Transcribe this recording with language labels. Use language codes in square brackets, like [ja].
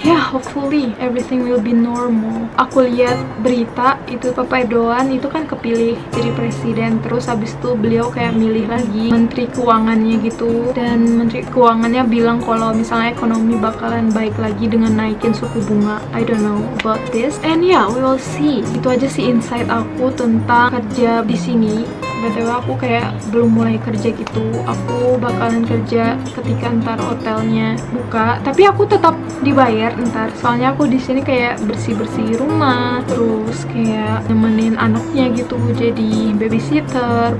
[en] Ya hopefully everything will be normal. [id] Aku lihat berita itu Bapak Erdogan itu kan kepilih jadi presiden, terus habis itu beliau kayak milih lagi menteri keuangannya gitu, dan menteri keuangannya bilang kalau misalnya ekonomi bakalan baik lagi dengan naikin suku bunga. [en] I don't know about this, and yeah, we will see. [id] Itu aja sih insight aku tentang kerja di sini. BTW aku kayak belum mulai kerja gitu. Aku bakalan kerja ketika ntar hotelnya buka, tapi aku tetap dibayar ntar. Soalnya aku di sini kayak bersih-bersih rumah, terus kayak nemenin anaknya gitu, jadi babysitter.